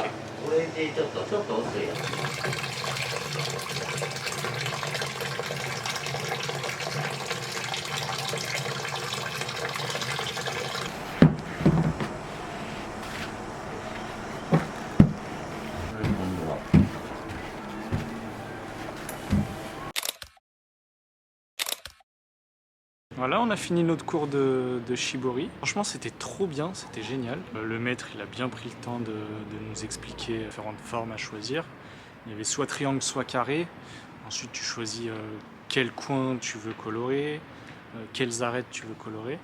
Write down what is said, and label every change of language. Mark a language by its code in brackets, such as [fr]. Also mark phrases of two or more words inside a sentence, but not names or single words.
[ja] オレンジちょっと薄いやつ。今度は [fr] Voilà, on a fini notre cours de Shibori. Franchement, c'était trop bien, c'était génial. Le maître, il a bien pris le temps de nous expliquer différentes formes à choisir. Il y avait soit triangle, soit carré. Ensuite, tu choisis quel coin tu veux colorer, quelles arêtes tu veux colorer.